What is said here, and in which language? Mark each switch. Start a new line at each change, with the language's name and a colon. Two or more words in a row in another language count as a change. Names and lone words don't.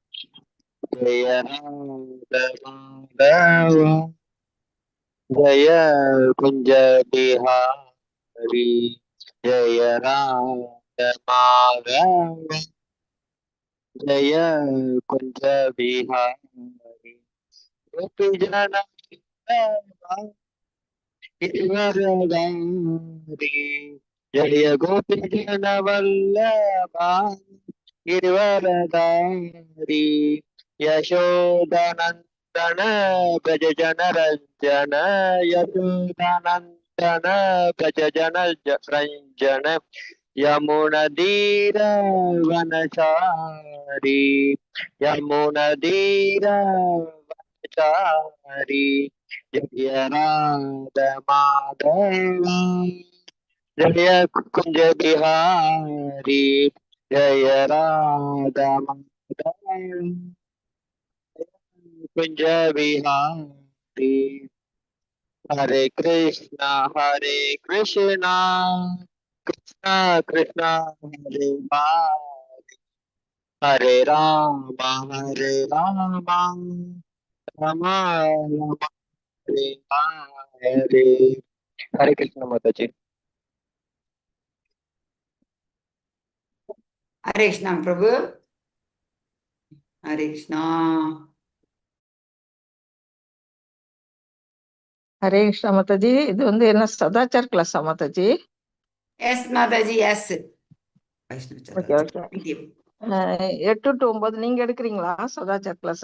Sanskrit: जय कुञ्ज बिहारी जय राधा माधव जय कुञ्ज बिहारी गोपी जन जय गोपी जन वल्लभ गिरिवरदारी यशोदानंदन भज जन रंजन यशोदानंदन भज जन रंजन यमुनदीर वनचारी यमुनदीर वनचारी जय राधा माधव जय कुंज बिहारी जय राधा माधव कुंज बिहारी हरे कृष्णा कृष्णा कृष्णा हरे हरे राम हरे हरे हरे कृष्ण माता जी. हरे कृष्णा प्रभु. हरे कृष्णा.
Tamil: ஹரே கிருஷ்ணா மாதாஜி. இது என்ன சதாச்சார் கிளாஸா மாதாஜி? எஸ் மாதாஜி, எஸ்.
English: OK OK.
Tamil: 8 to 9 நீங்க எடுக்கிறீங்களா சதாச்சார் கிளாஸ்?